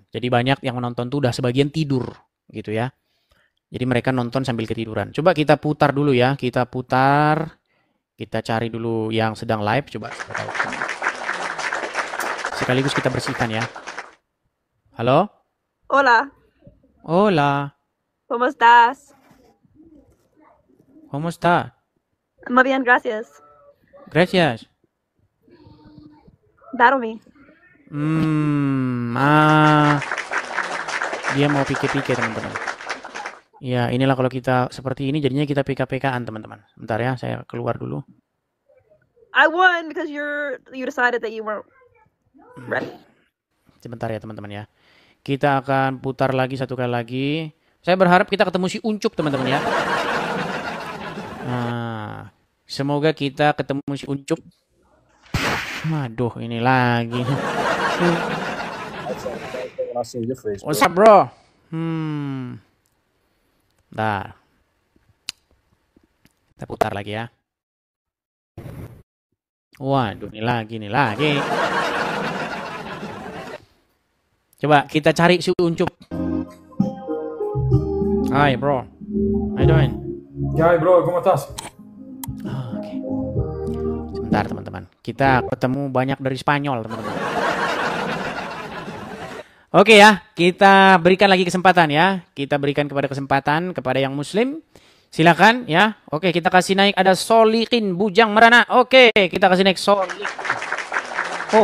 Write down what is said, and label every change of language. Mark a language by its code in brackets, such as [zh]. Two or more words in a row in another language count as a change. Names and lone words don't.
[id] Jadi banyak yang menonton tuh udah sebagian tidur gitu ya. Jadi mereka nonton sambil ketiduran. Coba kita putar dulu ya. Kita putar. Kita cari dulu yang sedang live. Coba. Sekaligus kita bersihkan ya. Halo? [es] Hola, Hola. ¿cómo estás? ¿Cómo está? Muy bien, gracias. Gracias. Daromi. [id] Dia mau pike-pike teman-teman. Ya, inilah kalau kita seperti ini jadinya kita PK-PK-an teman-teman. Bentar ya, saya keluar dulu. [en] I won because you decided that you weren't ready. [id] Sebentar ya teman-teman ya. Kita akan putar lagi satu kali lagi. Saya berharap kita ketemu si Uncup teman-teman ya. Nah, semoga kita ketemu si Uncup. Aduh, ini lagi. [en] What's up, bro? [id] Bentar. Kita putar lagi ya. Waduh, ini lagi. Coba kita cari si Uncup. Hai, [en] bro. How you doing? [es] ¿Qué hay, bro? ¿Cómo estás? [id] Oke. Sebentar, teman-teman. Kita ketemu banyak dari Spanyol, teman-teman. Oke ya, kita berikan lagi kesempatan ya. Kita berikan kesempatan kepada yang Muslim. Silakan ya. Oke, kita kasih naik ada Solikin Bujang Merana. Oke, kita kasih naik Solik.